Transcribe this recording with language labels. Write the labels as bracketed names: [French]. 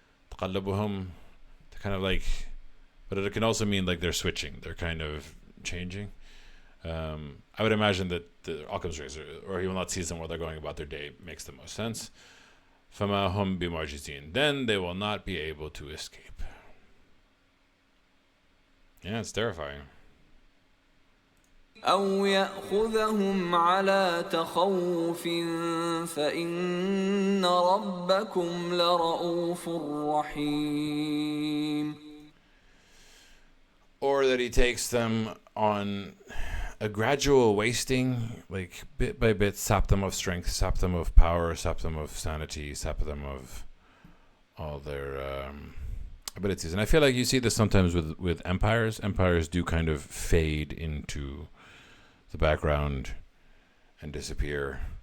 [English] تقلبهم, kind of like, but it can also mean like they're switching, they're kind of changing. I would imagine that the Occam's razor, or he will not seize them while they're going about their day, makes the most sense. [Arabic] فما هم بمعجزين, [English] then they will not be able to escape. Yeah, it's terrifying. [Arabic] أو يأخذهم على تخوف فإن ربكم لرؤوف رحيم. [English] Or that he takes them on a gradual wasting, like bit by bit, sap them of strength, sap them of power, sap them of sanity, sap them of all their abilities. And I feel like you see this sometimes with empires. Empires do kind of fade into the background and disappear.